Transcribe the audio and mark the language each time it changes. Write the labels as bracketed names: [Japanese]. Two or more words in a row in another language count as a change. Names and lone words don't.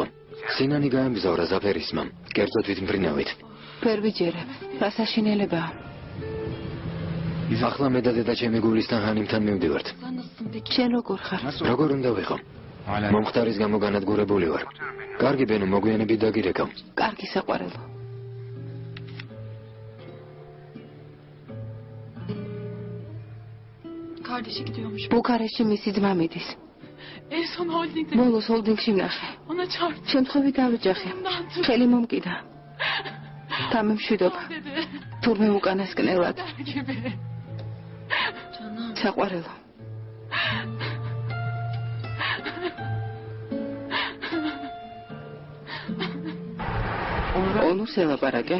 [Georgian] სინანი გაემგზავრა ზაფერისმამ, კერძო თვითმფრინავით. ვერ ვიჯერებ, რა საშინელებაა. ახლა მე და დედა ჩემი გულისტან ჰანიმთან მივდივართ. შენ როგორ ხარ? როგორ უნდა ვიყო? მომხდარის გამო განადგურებული ვარ. კარგი ბენო, მოგვიანებით დაგირეკავ. კარგი საყვარელო. [Turkish] Kardeşi gidiyormuş. [Georgian] Bukarestში მისი ძმა მიდის. [Turkish] En son holdingde. [Georgian] ბოლოს ჰოლდინგში ვნახე. [Turkish] Ona çarptı. [Georgian] შემთხვევით დავიჯახე. ხელი მომკიდა. დამემშვიდობა. თურმე უკანასკნელად. საყვარელო. Onur ელაპარაკე?